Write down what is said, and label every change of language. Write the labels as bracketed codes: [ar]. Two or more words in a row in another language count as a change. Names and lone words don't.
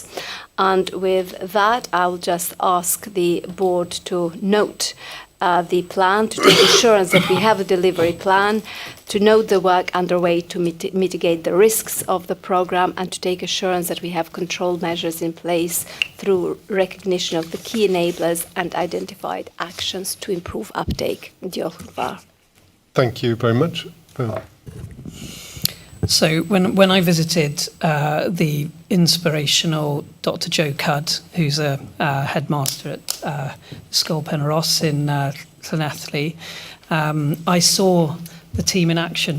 [en] And with that, I'll just ask the board to note the plan, to take assurance that we have a delivery plan, to note the work underway to mitigate the risks of the programme, and to take assurance that we have control measures in place through recognition of the key enablers and identified actions to improve uptake. [cy] Diolch yn fawr. [en] Thank you very much. Bill. So when I visited the inspirational Dr. Joe Cudd, who's a headmaster at School Penrose in Llanelli, I saw the team in action.